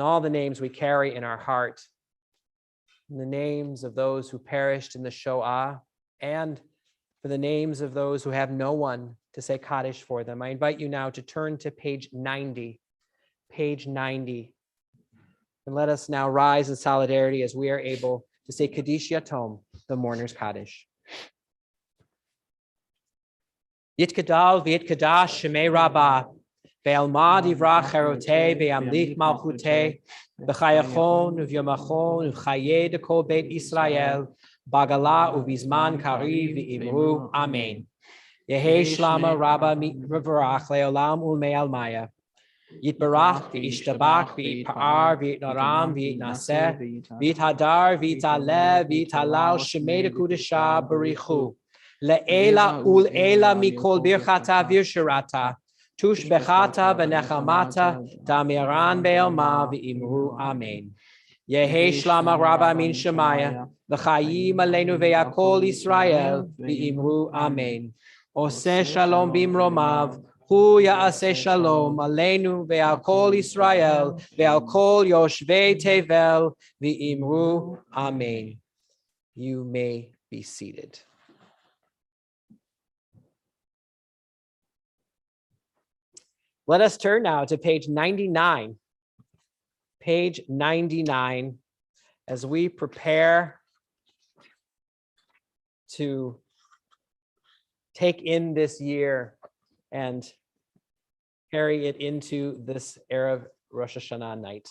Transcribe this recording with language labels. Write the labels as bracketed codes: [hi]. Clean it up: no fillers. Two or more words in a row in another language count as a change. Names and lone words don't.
[en] all the names we carry in our heart, and the names of those who perished in the Shoah, and for the names of those who have no one to say Kaddish for them. I invite you now to turn to page 90, and let us now rise in solidarity as we are able to say [arc] קדיש יתום, [en] the mourner's Kaddish. [arc] יתגדל ויתקדש שמיה רבא בעלמא די ברא כרעותיה וימליך מלכותיה בחייכון וביומיכון ובחיי דכל בית ישראל בעגלא ובזמן קריב ואמרו אמן. יהא שלמא רבא מברך לעלם ולעלמי עלמיא. יתברך וישתבח ויתפאר ויתרומם ויתנשא ויתהדר ויתעלה ויתהלל שמיה דקודשא בריך הוא. לעלא ולעלא מכל ברכתא ושירתא. תשבחתא ונחמתא דאמירן בעלמא ואמרו אמן. יהא שלמא רבא מן שמיא וחיים עלינו ועל כל ישראל ואמרו אמן. [he] עושה שלום במרומיו. הוא יעשה שלום עלינו ועל כל ישראל ועל כל יושבי תבל ואמרו אמן. [en] You may be seated. Let us turn now to page 99. Page 99, as we prepare to take in this year and carry it into this [he] ערב ראש השנה [en] night.